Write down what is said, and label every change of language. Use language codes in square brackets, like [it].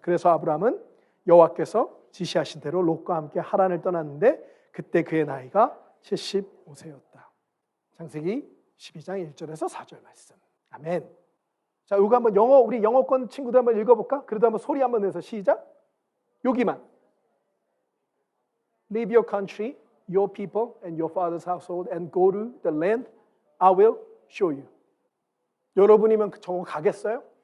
[ko] 그래서 아브라함은 여호와께서 지시하신 대로 롯과 함께 하란을 떠났는데 그때 그의 나이가 75세였다. 창세기 12장 1절에서 4절 말씀. 아멘. 자, 이거 한번 우리 영어권 친구들 한번 읽어볼까? 그래도 한번 소리 한번 내서 시작. 여기만. [en] Leave your country, your people, and your father's household, and go to the land I will show you. [ko] 여러분이면 저거 가겠어요?